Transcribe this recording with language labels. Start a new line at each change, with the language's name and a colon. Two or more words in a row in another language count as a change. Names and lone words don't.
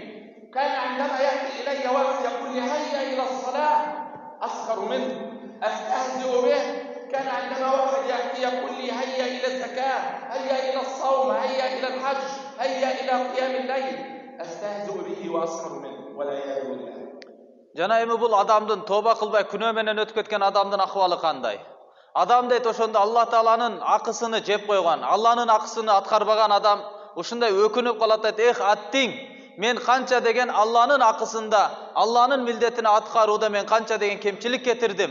Arabic: كان عندما يأتي إلي واحد يقول لي هيا إلى الصلاة أسخر منه، أستهزئ به. كان عندما واحد يأتي يقول لي هيا إلى الزكاة، هيا إلى الصوم، هيا إلى الحج، هيا إلى قيام الليل، أستهزئ به وأسخر منه والعياذ بالله.
Kyrgyz: Жана эми бул адамдын тоба кылбай күнөө менен өтүп кеткен адамдын акыбалы кандай? Адам дейт ошондо Алла Тааланын акысыны жеп койгон, Алланын акысыны аткарбаган адам ушундай өкүнүп калат дейт. Эх аттиң, мен канча деген Алланын акысында, Алланын милдетине аткарууда мен канча деген кемчилик кетирдим.